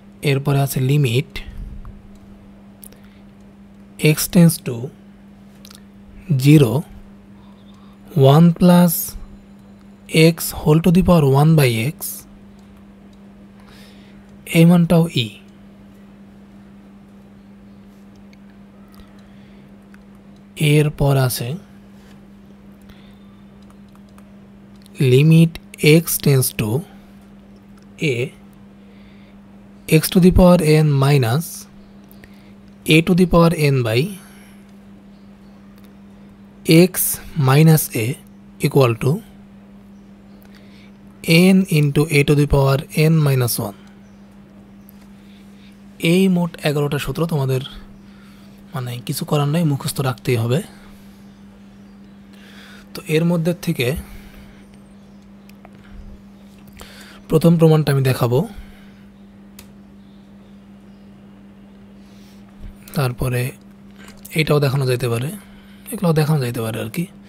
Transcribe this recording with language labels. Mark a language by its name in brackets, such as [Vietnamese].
[Bangla] এরপরে আছে limit [English] x tends to 0 1 plus x whole to the power 1 by x, [Bangla] এই মানটাও e। এরপর আছে limit [English] x tends to a x to the power n minus a to the power n by x minus a equal to n into a to the power n minus 1। [Bangla] এই মোট 11টা সূত্র তোমাদের মানে কিছু করার নাই, মুখস্থ রাখতেই হবে। তো এর মধ্যে থেকে প্রথম প্রমাণটা আমি দেখাবো, তারপরে এইটাও দেখানো যাইতে পারে, এগুলোও দেখানো যাইতে পারে আর কি।